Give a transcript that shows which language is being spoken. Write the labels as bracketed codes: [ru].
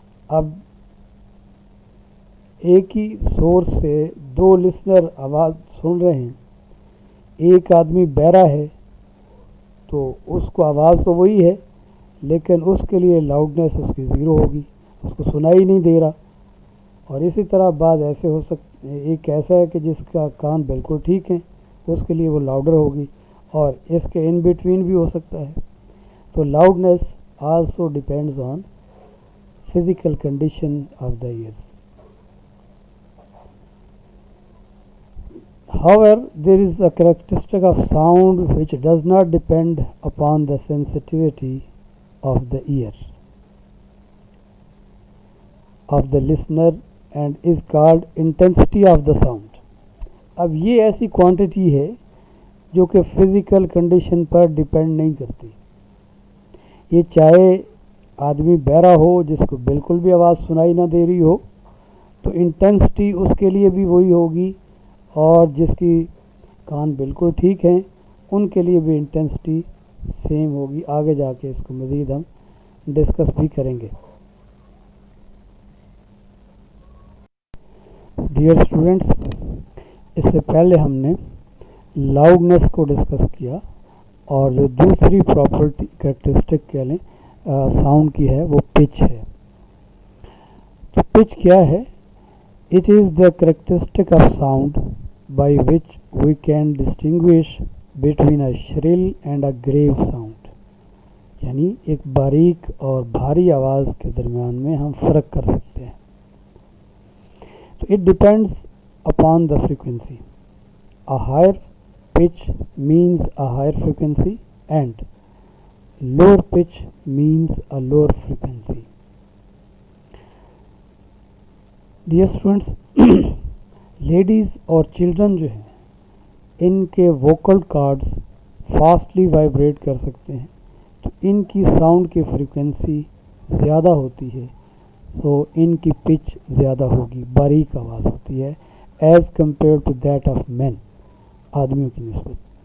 [ur] اب ایک ہی سورس سے 2 لسنر آواز سن رہے ہیں، ایک آدمی بہرا ہے تو اس کو آواز تو وہی ہے لیکن اس کے لیے لاؤڈنیس اس کی 0 ہوگی، اس کو سنائی نہیں دے رہا. اور اسی طرح بعض ایسے ہو سکتے، ایک ایسا ہے کہ جس کا کان بالکل ٹھیک ہے اس کے لیے وہ لاؤڈر ہوگی، اور اس کے ان بٹوین بھی ہو سکتا ہے. [en] تو loudness also depends on physical condition of the ears. However, there is a characteristic of sound which does not depend upon the sensitivity of the ear of the listener and is called intensity of the sound. [ur] اب یہ ایسی quantity ہے جو کہ physical condition پر depend نہیں کرتی. یہ چاہے آدمی بہرا ہو جس کو بالکل بھی آواز سنائی نہ دے رہی ہو تو انٹینسٹی اس کے لیے بھی وہی ہوگی، اور جس کی کان بالکل ٹھیک ہیں ان کے لیے بھی انٹینسٹی سیم ہوگی. آگے جا کے اس کو مزید ہم ڈسکس بھی کریں گے. ڈیئر اسٹوڈنٹس، اس سے پہلے ہم نے لاؤڈنیس کو ڈسکس کیا، اور جو دوسری پراپرٹی کریکٹرسٹک کہہ لیں ساؤنڈ کی ہے وہ پچ ہے. تو پچ کیا ہے؟ [en] It is the characteristic of sound by which we can distinguish between a shrill and a grave sound. [ur] یعنی ایک باریک اور بھاری آواز کے درمیان میں ہم فرق کر سکتے ہیں. تو [en] it depends upon the frequency. A higher pitch means a higher frequency and lower pitch means a lower frequency. [ur] Dear students, ladies اور چلڈرن جو ہیں ان کے ووکل کارڈز فاسٹلی وائبریٹ کر سکتے ہیں، تو ان کی ساؤنڈ کی فریکوینسی زیادہ ہوتی ہے، تو ان کی پچ زیادہ ہوگی، باریک آواز ہوتی ہے [en] as compare to that of men, [ur] آدمیوں کی نسبت.